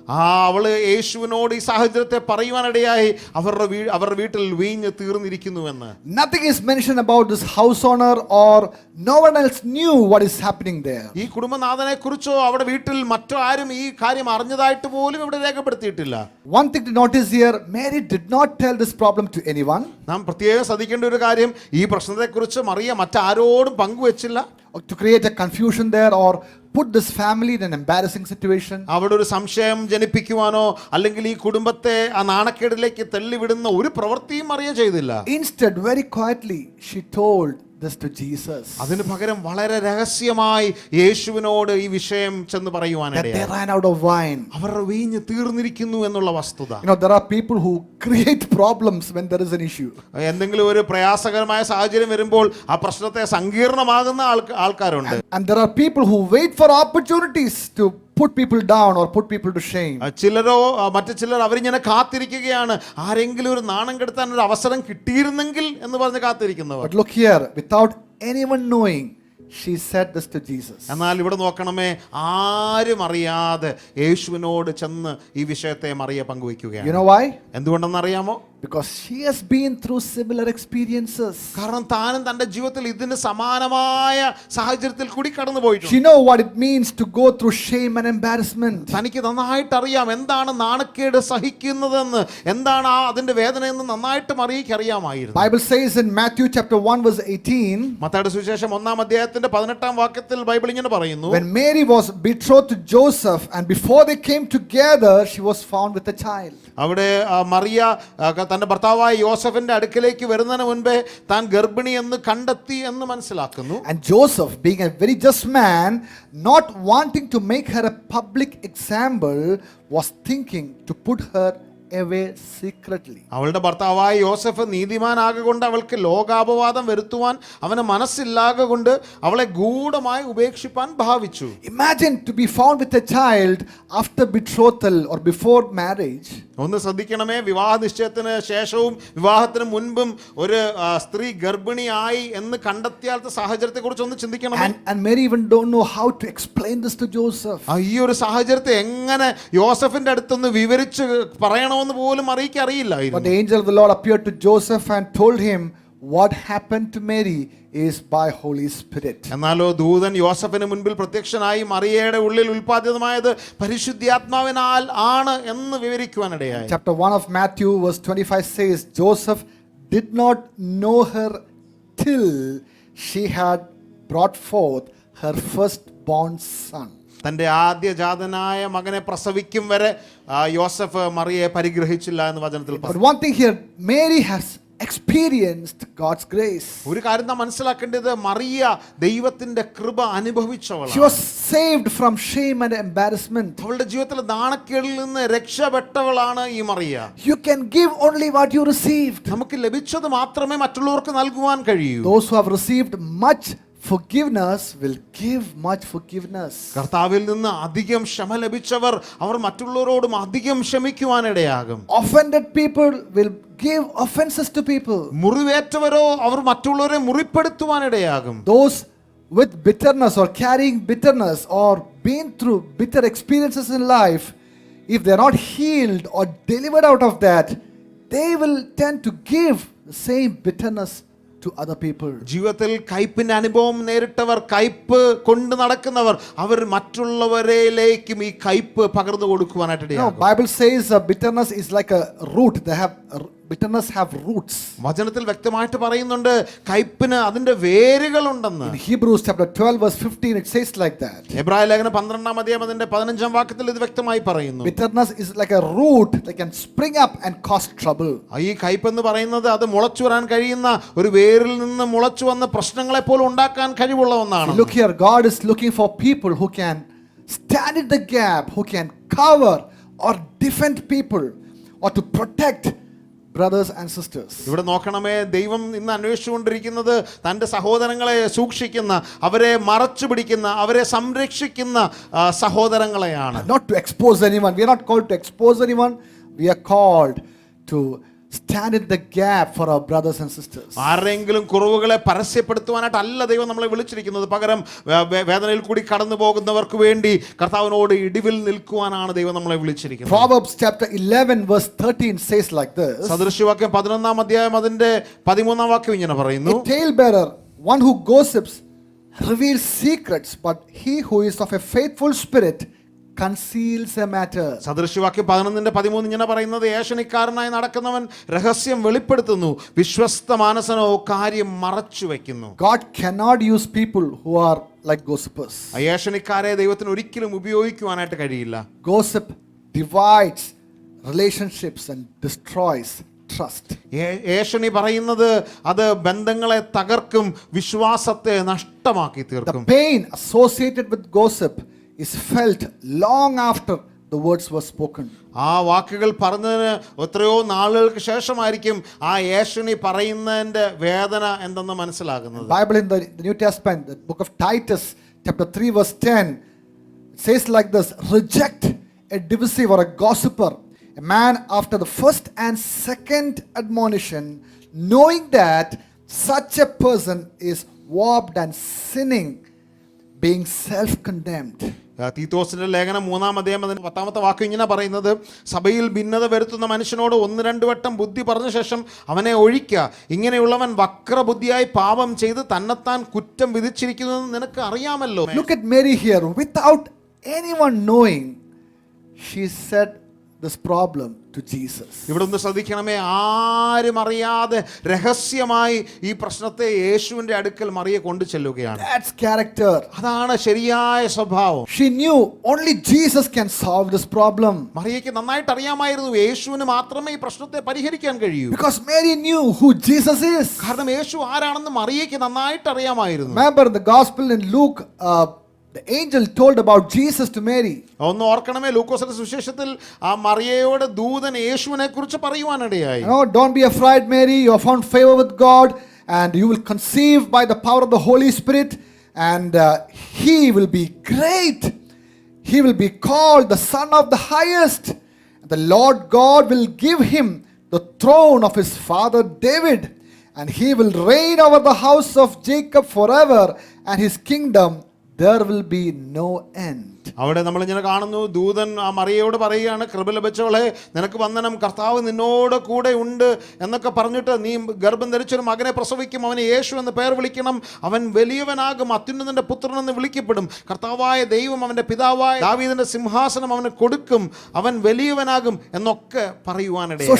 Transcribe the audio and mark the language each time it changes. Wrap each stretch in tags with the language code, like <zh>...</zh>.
<ml>അവള് യേശുവിനോട് ഈ സാഹചര്യത്തെ പറയുവാനിടയായി അവരുടെ വീട്ടിൽ വീഞ്ഞ് തീർന്നിരിക്കുന്നുവെന്ന്.</ml> <en>Nothing is mentioned about this house owner, or no one else knew what is happening there.</en> <ml>ഈ കുടുംബനാഥനെ കുറിച്ചോ അവിടെ വീട്ടിൽ മറ്റോ ആരും ഈ കാര്യം അറിഞ്ഞതായിട്ട് പോലും ഇവിടെ രേഖപ്പെടുത്തിയിട്ടില്ല.</ml> <en>One thing to notice here, Mary did not tell this problem to anyone.</en> <ml>നാം പ്രത്യേകം ശ്രദ്ധിക്കേണ്ട ഒരു കാര്യം, ഈ പ്രശ്നത്തെക്കുറിച്ച് Mariya മറ്റാരോടും പങ്കുവെച്ചില്ല.</ml> <en>Or to create a confusion there, or put this family in an embarrassing situation.</en> <ml>അവിടെ ഒരു സംശയം ജനിപ്പിക്കുവാനോ അല്ലെങ്കിൽ ഈ കുടുംബത്തെ ആ നാണക്കേടിലേക്ക് തള്ളിവിടുന്ന ഒരു പ്രവൃത്തിയും മറിയ ചെയ്തില്ല.</ml> <en>Instead, very quietly, she told this to Jesus.</en> <ml>അതിനു പകരം വളരെ രഹസ്യമായി യേശുവിനോട് ഈ വിഷയം ചെന്ന്</ml> <en>That they</en> <ml>പറയുവാനിടയായി.</ml> <en>ran out of wine.</en> <ml>അവരുടെ വീഞ്ഞ് തീർന്നിരിക്കുന്നു എന്നുള്ള വസ്തുത.</ml> <en>You know, there are people who create problems when there is an issue.</en> <ml>എന്തെങ്കിലും ഒരു പ്രയാസകരമായ സാഹചര്യം വരുമ്പോൾ ആ പ്രശ്നത്തെ സങ്കീർണമാകുന്ന ആൾക്കാരുണ്ട്.</ml> <en>And there are people who wait for opportunities to put people down or put people to shame.</en> <ml>മറ്റു ചിലർ അവരിങ്ങനെ കാത്തിരിക്കുകയാണ്, ആരെങ്കിലും ഒരു നാണം കെടുത്താൻ ഒരു അവസരം കിട്ടിയിരുന്നെങ്കിൽ എന്ന് പറഞ്ഞ് കാത്തിരിക്കുന്നവർ.</ml> <en>But look here, without anyone knowing, she said this to Jesus.</en> <ml>എന്നാൽ ഇവിടെ നോക്കണമേ, ആരും അറിയാതെ യേശുവിനോട് ചെന്ന് ഈ വിഷയത്തെ Mariya</ml> <en>You</en> <ml>പങ്കുവയ്ക്കുകയാണ്.</ml> <en>know why?</en> <ml>എന്തുകൊണ്ടെന്നറിയാമോ?</ml> <en>because she has been through similar experiences.</en> <ml>കാരണം താനും തന്റെ ജീവിതത്തിൽ ഇതിന് സമാനമായ സാഹചര്യത്തിൽ കൂടി കടന്നു പോയിട്ടുണ്ട്.</ml> <en>She know what it means to go through shame and embarrassment.</en> <ml>തനിക്ക് നന്നായിട്ട് അറിയാം എന്താണ് നാണക്കേട് സഹിക്കുന്നതെന്ന്, എന്താണ് അതിന്റെ വേദനയെന്ന് നന്നായിട്ട് മറിയയ്ക്ക് അറിയാമായിരുന്നു.</ml> <en>Bible says in Matthew chapter 1 verse 18,</en> <ml>മത്തായിയുടെ സുവിശേഷം 1-ാം അധ്യായത്തിന്റെ 18-ാം വാക്യത്തിൽ ബൈബിൾ ഇങ്ങനെ പറയുന്നു,</ml> <en>when Mary was betrothed to Joseph and before they came together, she was found with a child.</en> <ml>അവിടെ മറിയ തന്റെ ഭർത്താവായ യോസഫിന്റെ അടുക്കലേക്ക് വരുന്നതിന് മുൻപേ താൻ ഗർഭിണി എന്ന് കണ്ടെത്തി എന്ന് മനസ്സിലാക്കുന്നു.</ml> <en>And Joseph, being a very just man, not wanting to make her a public example, was thinking to put her away secretly.</en> <ml>അവളുടെ ഭർത്താവായ യോസഫ് നീതിമാനാകൊണ്ട് അവൾക്ക് ലോകാപവാദം വരുത്തുവാൻ അവന് മനസ്സില്ലാകൊണ്ട് അവളെ ഗൂഢമായി ഉപേക്ഷിപ്പാൻ ഭാവിച്ചു.</ml> <en>Imagine to be found with a child after betrothal or before marriage.</en> <ml>ഒന്ന് ശ്രദ്ധിക്കണമേ, വിവാഹ നിശ്ചയത്തിന് ശേഷവും വിവാഹത്തിന് മുൻപും ഒരു സ്ത്രീ ഗർഭിണിയായി എന്ന് കണ്ടെത്തിയാലത്തെ സാഹചര്യത്തെ കുറിച്ച് ഒന്ന് ചിന്തിക്കണം.</ml> <en>And Mary even don't know how to explain this to Joseph.</en> <ml>ഈ ഒരു സാഹചര്യത്തെ എങ്ങനെ യോസഫിന്റെ അടുത്തൊന്ന് വിവരിച്ച് പറയണമെന്ന് പോലും അറിയിക്കാൻ</ml> <en>But</en> <ml>അറിയില്ലായിരുന്നു.</ml> <en>the angel of the Lord appeared to Joseph and told him what happened to Mary is by Holy Spirit.</en> <ml>എന്നാലോ ദൂതൻ യോസഫിന് മുൻപിൽ പ്രത്യക്ഷനായി മറിയയുടെ ഉള്ളിൽ ഉൽപ്പാദിതമായത് പരിശുദ്ധാത്മാവിനാൽ ആണ് എന്ന് വിവരിക്കുവാനിടയായി.</ml> <en>Chapter 1 of Matthew verse 25 says, Joseph did not know her till she had brought forth her firstborn son.</en> <ml>തൻ്റെ ആദ്യജാതനായ മകനെ പ്രസവിക്കും വരെ യോസഫ് മറിയയെ പരിഗ്രഹിച്ചില്ല എന്ന് വചനത്തിൽ</ml> <en>But</en> <ml>പറയുന്നു.</ml> <en>one thing here, Mary has experienced God's grace.</en> <ml>ഒരു കാര്യം നാം മനസ്സിലാക്കേണ്ടത്, മറിയ ദൈവത്തിന്റെ കൃപ അനുഭവിച്ചവളാണ്.</ml> <en>She was saved from shame and embarrassment.</en> <ml>അവളുടെ ജീവിതത്തിൽ നാണക്കേടിൽ നിന്ന് രക്ഷപ്പെട്ടവളാണ് ഈ Mariya.</ml> <en>You can give only what you received.</en> <ml>നമുക്ക് ലഭിച്ചത് മാത്രമേ മറ്റുള്ളവർക്ക് നൽകുവാൻ കഴിയൂ.</ml> <en>Those who have received much forgiveness will give much forgiveness.</en> <ml>കർത്താവിൽ നിന്ന് അധികം ക്ഷമ ലഭിച്ചവർ അവർ മറ്റുള്ളവരോടും അധികം ക്ഷമിക്കുവാനിടയാകും.</ml> <en>Offended people will give offenses to people.</en> <ml>മുറിവേറ്റവരോ അവർ മറ്റുള്ളവരെ മുറിപ്പെടുത്തുവാനിടയാകും.</ml> <en>Those with bitterness or carrying bitterness or been through bitter experiences in life, if they are not healed or delivered out of that, they will tend to give the same bitterness to other people.</en> <ml>ജീവിതത്തിൽ കയ്പിന്റെ അനുഭവം നേരിട്ടവർ, കയ്പ് കൊണ്ട് നടക്കുന്നവർ, അവർ മറ്റുള്ളവരിലേക്കും ഈ കയ്പ് പകർന്നു കൊടുക്കുവാനായിട്ട്</ml> <en>Bible says bitterness is like a root. Bitterness have roots.</en> <ml>വചനത്തിൽ വ്യക്തമായിട്ട് പറയുന്നുണ്ട് കയ്പിന് അതിന്റെ വേരുകൾ ഉണ്ടെന്ന്.</ml> <en>In Hebrews chapter 12 verse 15 it says like that.</en> <ml>എബ്രായ ലേഖനം 12-ാം അധ്യായം അതിന്റെ 15-ാം വാക്യത്തിൽ ഇത് വ്യക്തമായി പറയുന്നു.</ml> <en>Bitterness is like a root that can spring up and cause trouble.</en> <ml>ഈ കയ്പ് എന്ന് പറയുന്നത് അത് മുളച്ചു വരാൻ കഴിയുന്ന ഒരു വേരിൽ നിന്ന് മുളച്ചു വന്ന പ്രശ്നങ്ങളെ പോലും ഉണ്ടാക്കാൻ കഴിവുള്ള ഒന്നാണ്.</ml> <en>Look here, God is looking for people who can stand in the gap, who can cover or defend people or to protect brothers and sisters.</en> <ml>ഇവിടെ നോക്കണമേ, ദൈവം ഇന്ന് അന്വേഷിച്ചുകൊണ്ടിരിക്കുന്നത് തൻ്റെ സഹോദരങ്ങളെ സൂക്ഷിക്കുന്ന, അവരെ മറച്ചു പിടിക്കുന്ന, അവരെ സംരക്ഷിക്കുന്ന സഹോദരങ്ങളെയാണ്.</ml> <en>Not to expose anyone. We are not called to expose anyone. We are called to stand in the gap for our brothers and sisters.</en> <ml>ആരെങ്കിലും കുറവുകളെ പരസ്യപ്പെടുത്തുവാനായിട്ടല്ല ദൈവം നമ്മളെ വിളിച്ചിരിക്കുന്നത്. പകരം വേദനയിൽ കൂടി കടന്നു പോകുന്നവർക്ക് വേണ്ടി കർത്താവിനോട് ഇടിവിൽ നിൽക്കുവാനാണ് ദൈവം നമ്മളെ വിളിച്ചിരിക്കുന്നത്.</ml> <en>Proverbs chapter 11 verse 13 says like this.</en> <ml>സദൃശ്യവാക്യം 11-ാം അധ്യായം അതിന്റെ 13-ാം വാക്യം ഇങ്ങനെ പറയുന്നു,</ml> <en>A talebearer, one who gossips, reveals secrets, but he who is of a faithful spirit conceals a matter.</en> <ml>സദൃശ്യവാക്യം 11-ന്റെ 13 ഇങ്ങനെ പറയുന്നത്, ഏഷണിക്കാരനായി നടക്കുന്നവൻ രഹസ്യം വെളിപ്പെടുത്തുന്നു, വിശ്വസ്ത മാനസനോ കാര്യം മറച്ചു വെക്കുന്നു.</ml> <en>God cannot use people who are like gossipers.</en> <ml>ഏഷണിക്കാരെ ദൈവത്തിന് ഒരിക്കലും ഉപയോഗിക്കുവാനായിട്ട് കഴിയില്ല.</ml> <en>Gossip divides relationships and destroys trust.</en> <ml>ഏഷണി പറയുന്നത് അത് ബന്ധങ്ങളെ തകർക്കും, വിശ്വാസത്തെ നഷ്ടമാക്കി</ml> <en>The</en> <ml>തീർക്കും.</ml> <en>pain associated with gossip is felt long after the words were spoken.</en> <ml>ആ വാക്കുകൾ പറഞ്ഞതിന് എത്രയോ നാളുകൾക്ക് ശേഷമായിരിക്കും ആ ഏഷണി പറയുന്നതിന്റെ വേദന എന്തെന്ന് മനസ്സിലാകുന്നത്.</ml> <en>Bible in the New Testament, the book of Titus chapter 3 verse 10, it says like this: reject a divisive or a gossiper, a man after the first and second admonition, knowing that such a person is warped and sinning, being self-condemned.</en> <ml>തീത്തോസിന്റെ ലേഖനം 3-ാം അധ്യായം അതിന് 10-ാമത്തെ വാക്ക് ഇങ്ങനെ പറയുന്നത്, സഭയിൽ ഭിന്നത വരുത്തുന്ന മനുഷ്യനോട് 1-2 വട്ടം ബുദ്ധി പറഞ്ഞ ശേഷം അവനെ ഒഴിക്കുക. ഇങ്ങനെയുള്ളവൻ വക്രബുദ്ധിയായി പാപം ചെയ്ത് തന്നെത്താൻ കുറ്റം വിധിച്ചിരിക്കുന്നുവെന്ന് നിനക്ക് അറിയാമല്ലോ.</ml> <en>Look at Mary here. Without anyone knowing, she said this problem to Jesus.</en> <ml>ഇവിടെ ഒന്ന് ശ്രദ്ധിക്കണമേ, ആരും അറിയാതെ രഹസ്യമായി ഈ പ്രശ്നത്തെ യേശുവിന്റെ അടുക്കൽ മറിയെ കൊണ്ടു ചെല്ലുകയാണ്.</ml> <en>That's character.</en> <ml>അതാണ് ശരിയായ സ്വഭാവം.</ml> <en>She knew only Jesus can solve this problem.</en> <ml>മറിയയ്ക്ക് നന്നായിട്ട് അറിയാമായിരുന്നു യേശുവിന് മാത്രമേ ഈ പ്രശ്നത്തെ പരിഹരിക്കാൻ കഴിയൂ.</ml> <en>Because Mary knew who Jesus is.</en> <ml>കാരണം യേശു ആരാണെന്ന് മറിയയ്ക്ക് നന്നായിട്ട് അറിയാമായിരുന്നു.</ml> <en>Remember in the gospel in Luke, the angel told about Jesus to Mary.</en> <ml>ഒന്ന് ഓർക്കണമേ, ലൂക്കോസിന്റെ സുവിശേഷത്തിൽ ആ മറിയയോട് ദൂതൻ യേശുവിനെ കുറിച്ച് പറയുവാനിടയായി.</ml> <en>No, don't be afraid, Mary. You have found favor with God, and you will conceive by the power of the Holy Spirit, and he will be great. He will be called the Son of the Highest. The Lord God will give him the throne of his father David, and he will reign over the house of Jacob forever, and his kingdom there will be no end.</en> <ml>അവിടെ നമ്മളിങ്ങനെ കാണുന്നു, ദൂതൻ ആ മറിയയോട് പറയുകയാണ്, കൃപ ലഭിച്ചവളെ നിനക്ക് വന്ദനം, കർത്താവ് നിന്നോട് കൂടെ ഉണ്ട് എന്നൊക്കെ പറഞ്ഞിട്ട് നീ ഗർഭം ധരിച്ചൊരു മകനെ പ്രസവിക്കും, അവന് യേശു എന്ന് പേർ വിളിക്കണം, അവൻ വലിയവനാകും, അത്യുന്നതന്റെ പുത്രൻ എന്ന് വിളിക്കപ്പെടും, കർത്താവായ ദൈവം അവന്റെ പിതാവായ ദാവീദിന്റെ സിംഹാസനം അവന് കൊടുക്കും, അവൻ വലിയവനാകും എന്നൊക്കെ പറയുവാനിടയായി.</ml>